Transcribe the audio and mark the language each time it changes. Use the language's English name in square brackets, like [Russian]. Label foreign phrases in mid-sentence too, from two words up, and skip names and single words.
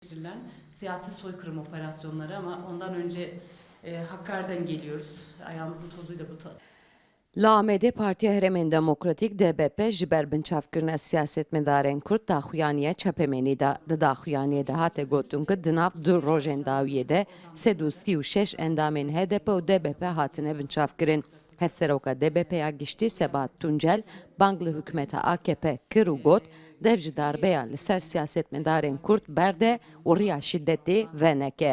[Turkish] gerçekleştirilen siyasi soykırım operasyonları ama ondan önce Hakkari'den geliyoruz. Ayağımızın tozuyla bu [Kurdish] Lamede Partiya Herêmên Demokratîk DBP ji ber binçavkirina siyasetmedarên Kurd daxuyaniya çepemenî da. Di daxuyaniyê de hate gotin ku di nav du rojên dawiyê de 336 endamên HDP û DBP hatine binçavkirin. Hevseroka DBP'ya giştî Sebat Tuncel, bang li hükümeta AKP kir û got, dev ji darbeya li ser siyasetmedarên Kurd berde û riya şiddetê veneke.